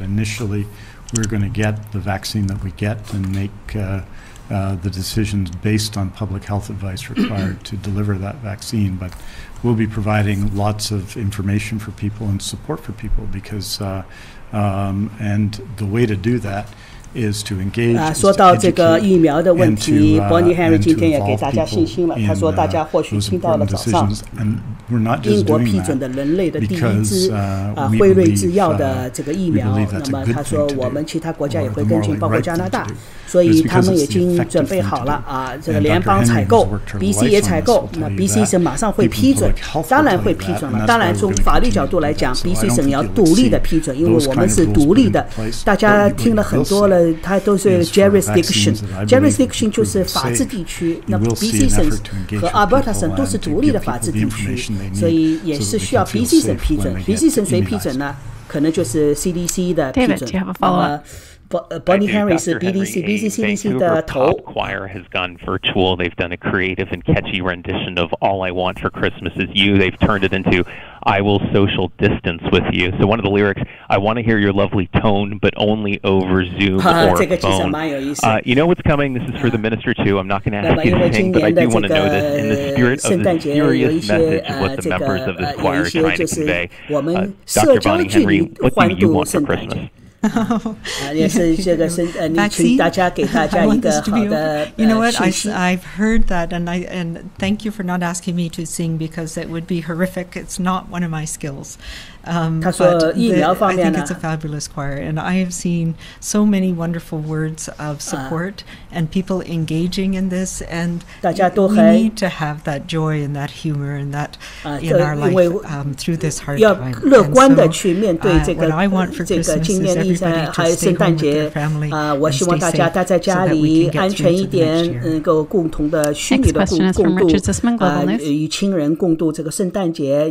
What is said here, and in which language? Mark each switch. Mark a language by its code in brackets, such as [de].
[en] Initially, we're going to get the vaccine that we get and make the decisions based on public health advice required to deliver that vaccine. But we'll be providing lots of information for people and support for people because, and the way to do that is to engage, [zh] 说到这个疫苗的问题 Bonnie Henry 今天也给大家信心了。他说大家或许听到了早上英国批准的人类的第一支辉瑞制药的这个疫苗，那么他说我们其他国家也会跟进，包括加拿大，所以他们已经准备好了这个联邦采购 BC 也采购，那 BC 省马上会批准，当然会批准了。当然从法律角度来讲 BC 省要独立的批准，因为我们是独立的。大家听了很多了它都是 jurisdiction 就是法治地区。那么 BC 省和 Alberta 省都是独立的法治地区，所以也是需要 BC 省批准。 BC 省谁批准呢？可能就是 CDC 的批准。 [en] David, do you have a follow-up? [zh] Bonnie Henry 是 BC CDC 的头。 [en] Choir has gone virtual. They've done a creative and catchy rendition of All I Want for Christmas Is You. They've turned it into I Will Social Distance With You. So one of the lyrics, I want to hear your lovely tone, but only over Zoom or phone. You know what's coming? This is for the minister too. I'm not going to ask you to sing, but I do want to know this in the spirit of the serious message of what the members of this choir are trying to convey. Dr. Bonnie Henry, what do you want for Christmas? [zh] 也是这个你请大家给大家一个好的 [en] You know what? I've heard that, and thank you for not asking me to sing because it would be horrific. It's not one of my skills. [zh] 他说疫苗方面呢 [en] I think it's a fabulous choir, and I have seen so many wonderful words of support and people engaging in this, and we need to have that joy and that humor and that in our life through this hard time. [zh] 要乐观的去面对这个 [en] what I want for Christmas is everybody to stay home with their family [zh] 我希望大家待在家里安全一点，能够共同的虚拟的共度与亲人共度这个圣诞节。